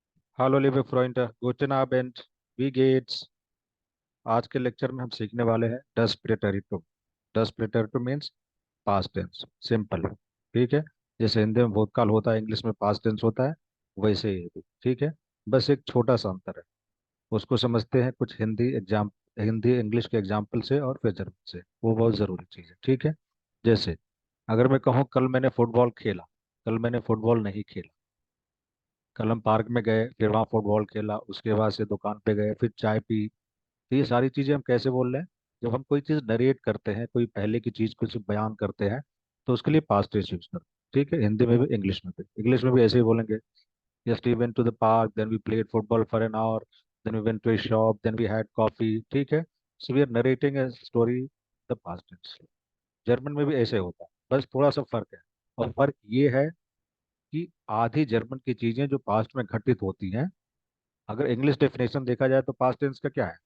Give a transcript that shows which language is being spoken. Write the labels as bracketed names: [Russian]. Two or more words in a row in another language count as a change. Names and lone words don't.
[German] Hallo liebe Freunde, guten Abend, wie geht's? [Hindi] आज के लेक्चर में हम सीखने वाले हैं [German] das Präteritum. das Präteritum [Hindi] मीन्स [English] past tense, [Hindi] सिंपल। ठीक है। जैसे हिंदी में भूतकाल होता है, इंग्लिश में पास्ट टेंस होता है, वैसे ही ये भी ठीक है। बस एक छोटा सा अंतर है, उसको समझते हैं कुछ हिंदी इंग्लिश के एग्जाम्पल से और फिर जर्मन से। वो बहुत ज़रूरी चीज़ है, ठीक है। जैसे अगर मैं कहूँ कल मैंने फुटबॉल खेला, कल मैंने फुटबॉल नहीं खेला। कल हम पार्क में गए, फिर वहाँ फुटबॉल खेला, उसके बाद से दुकान पे गए, फिर चाय पी। तो ये सारी चीजें हम कैसे बोल रहे हैं? जब हम कोई चीज नरेट करते हैं, कोई पहले की चीज कुछ बयान करते हैं, तो उसके लिए [English] past tense use [Hindi] करते हैं। ठीक है, हिंदी में भी इंग्लिश में भी ऐसे ही बोलेंगे। [English] just we went to the park, then we played football for an hour, then we went to a shop, then we had coffee. ठीक है। so we are narrating a story the past tense. [Hindi] जर्मन में भी ऐसे होता है, बस थोड़ा सा फर्क है। और फर्क ये है कि आधी जर्मन की चीजें जो पास्ट में घटित होती हैं, अगर इंग्लिश डेफिनेशन देखा जाए तो [English] past tense [Hindi] का क्या है?